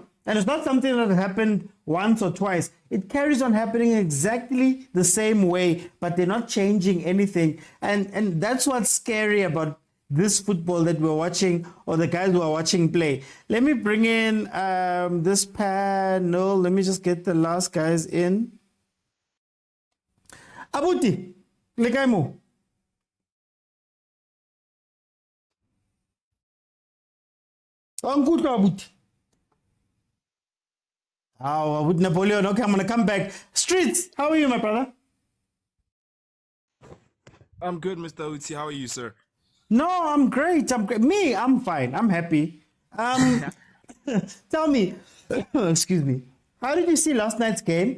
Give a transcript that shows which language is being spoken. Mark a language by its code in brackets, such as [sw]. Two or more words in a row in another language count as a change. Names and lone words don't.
[en] And it's not something that happened once or twice. It carries on happening exactly the same way, but they're not changing anything. And that's what's scary about this football that we're watching, or the guys who are watching play. Let me bring in this panel. Let me just get the last guys in. [st] Abuti, le kae mo? Ankutlwa Abuti. [en] Oh, Abuti Napoleon. Okay, I'm gonna come back. Streets, how are you, my brother? I'm good, Mr. Uti. How are you, sir? No, I'm great. I'm fine. I'm happy. Tell me, excuse me, how did you see last night's game?